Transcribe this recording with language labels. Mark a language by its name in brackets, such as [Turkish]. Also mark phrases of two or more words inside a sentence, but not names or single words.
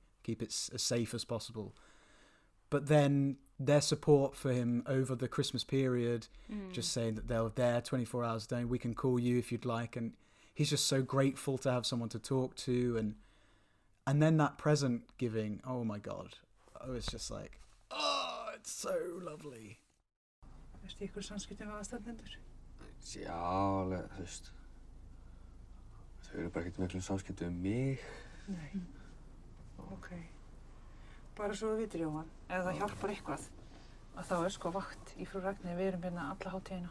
[English] Keep it as safe as possible. But then their support for him over the Christmas period, just saying that they're there 24 hours a day, we can call you if you'd like. And he's just so grateful to have someone to talk to. And then that present giving, oh my God. I was just like, it's so lovely. [Icelandic] Ertu í ykkur samskiptum við aðstandendur? Já, alveg, þú veist. Þau eru bara ekkert miklu samskiptum við mig. Nei. Ok. Bara svo við vitir, Jóhann, ef það hjálpar eitthvað, að þá sko vakt í Frú Ragnheiði, við erum hérna alla hátíðina.